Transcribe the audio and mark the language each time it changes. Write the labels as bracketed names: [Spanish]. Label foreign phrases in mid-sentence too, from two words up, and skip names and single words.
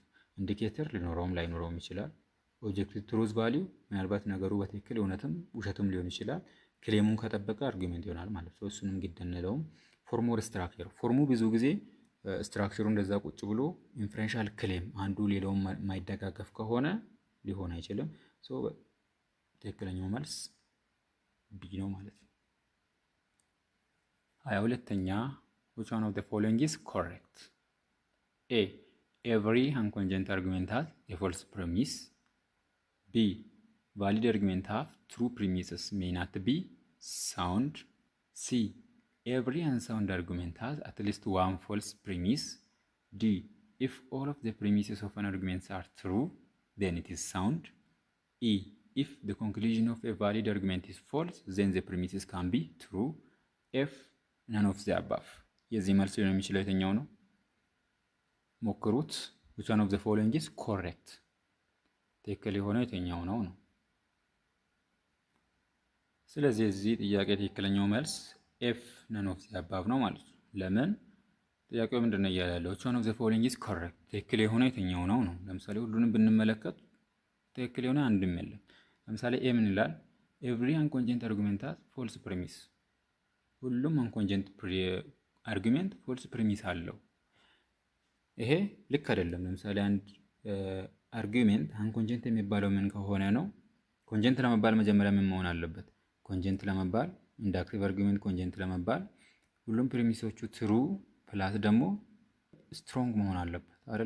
[Amharic] ኢንዲኬተር ሊኖረውም ላይኖረውም ይችላል። [English] objective truth value [Amharic] ምናልባት ነገሩ በትክክል እውነትም ውሸትም ሊሆን ይችላል። ክሌሙን ከጠበቀ አርጊሜንት ይሆናል ማለት ነው። እሱንም ግድ እንለውም። ፎርሙ ስትራክቸር ፎርሙ ብዙ ጊዜ ስትራክቸሩ እንደዛ ቁጭ ብሎ [English] inferential claim [Amharic] አንዱ ሌላውን ማይደጋገፍ ከሆነ ሊሆን አይችልም። ሶ ትክክለኛው መልስ ቢ ነው ማለት ነው። 22ኛ [English] which one of the following is correct? A every unconjugate argument has a false premise. B valid argument have true premises may not be sound. C every unsound argument has at least one false premise. D if all of the premises of an argument are true then it is sound. E if the conclusion of a valid argument is false then the premises can be true. F none of the above. [Amharic] የዚህ መልስ ሊሆን የሚችለው የትኛው ነው? [English] ሞክሩት። which one of the following is correct? [Amharic] ትክክል የሆነው የትኛው ነው ነው። ስለዚህ የዚህ ጥያቄ ትክክለኛው መልስ ኤፍ [English] none of the above [Amharic] ነው ማለት ነው። ለምን? ጥያቄው ምንድነው እያለ ያለው? [English] which one of the following is correct? [Amharic] ትክክል የሆነው የትኛው ነው ነው። ለምሳሌ ሁሉንም ብንመለከት ትክክል የሆነ አንድም የለም። ለምሳሌ ኤ ምን ይላል? [English] every unconjugate argument has false premise። [Amharic] ሁሉም [English] unconjugate argument false premise [Amharic] አለው። ይሄ ልክ አይደለም። ለምሳሌ አንድ አርጊሜንት አንኮንጀንት የሚባለው ምን ከሆነ ነው? ኮንጀንት ለመባል መጀመሪያ ምን መሆን አለበት? ኮንጀንት ለመባል [English] inductive argument [Amharic] ኮንጀንት ለመባል ሁሉም ፕሪሚሶቹ [English] true plus [Amharic] ደግሞ ስትሮንግ መሆን አለበት አይደለ?